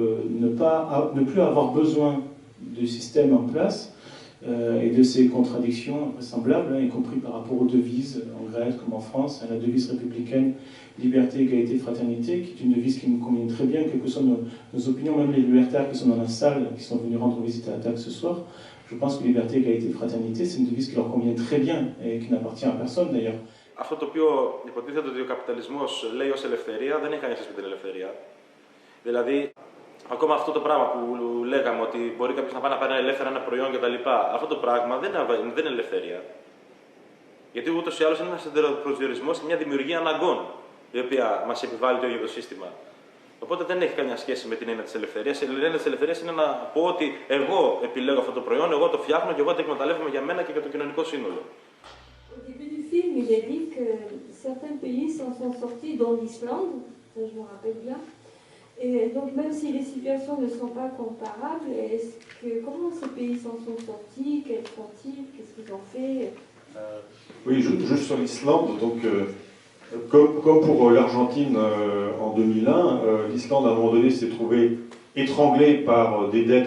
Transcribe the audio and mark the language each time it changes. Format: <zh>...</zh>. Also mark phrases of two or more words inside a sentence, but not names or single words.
<fr>ne plus avoir besoin du système en place et de ces contradictions semblables, y compris par rapport aux devises en Grèce comme en France, la devise républicaine liberté, égalité, fraternité, qui est une devise qui nous convient très bien, quelles que soient nos opinions, même les libertaires qui sont dans la salle, qui sont venus rendre visite à la TAC ce soir. Je pense que liberté, égalité, fraternité, c'est une devise qui leur convient très bien et qui n'appartient à personne d'ailleurs.</fr> <el>Αυτό το οποίο υποτίθεται ότι ο καπιταλισμός λέει ως ελευθερία δεν έχει κανένα σχέση με την ελευθερία. Δηλαδή, ακόμα αυτό το πράγμα που λέγαμε ότι μπορεί κάποιος να πάει να πάρει ελεύθερα ένα προϊόν κτλ. Αυτό το πράγμα δεν είναι ελευθερία. Γιατί ούτως ή άλλως είναι ένας προσδιορισμός και μια δημιουργία αναγκών, η οποία μας επιβάλλει το ίδιο το σύστημα. Οπότε δεν έχει καμιά σχέση με την έννοια της ελευθερίας. Η έννοια της ελευθερίας είναι να πω ότι εγώ επιλέγω αυτό το προϊόν, εγώ το φτιάχνω και εγώ το εκμεταλλεύομαι για μένα και για το κοινωνικό σύνολο.</el> <fr>Au début du film, il est dit que certains pays s'en sont sortis, dont l'Islande, ça je me rappelle bien. Et donc même si les situations ne sont pas comparables, comment ces pays s'en sont sortis, quels sont-ils, qu'est-ce qu'ils ont fait? Oui, juste sur l'Islande, donc comme pour l'Argentine en 2001, l'Islande à un moment donné s'est trouvée étranglée par des dettes.</fr>